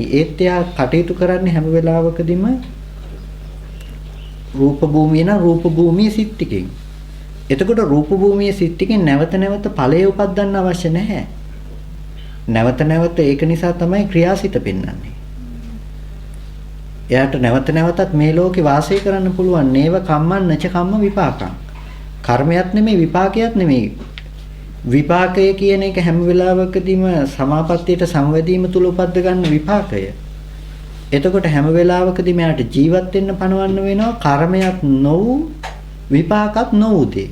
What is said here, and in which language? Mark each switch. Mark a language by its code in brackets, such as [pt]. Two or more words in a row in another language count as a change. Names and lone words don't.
[si] ඒත් එයා කටයුතු කරන්නේ හැම වෙලාවකදීම රූප භූමිය නම් රූප භූමියේ සිත් ටිකෙන්. එතකොට රූප භූමියේ සිත් ටිකෙන් නැවත නැවත ඵලය උපදින්න අවශ්‍ය නැහැ. නැවත නැවත ඒක නිසා තමයි ක්‍රියාසිත පෙන්වන්නේ. එයාට නැවත නැවතත් මේ ලෝකේ වාසය කරන්න පුළුවන්. [pi] නේව කම්මං නච කම්ම විපාකං. [si] කර්මයක් නෙමෙයි විපාකයක් නෙමෙයි. විපාකය කියන එක හැම වෙලාවකදීම සමාපත්තියට සංවැදීම තුල උපද්ද ගන්න විපාකය. එතකොට හැම වෙලාවකදීම යාට ජීවත් වෙන්න පණවන්න වෙනවා කර්මයක් නොවු විපාකත් නොවු දේ.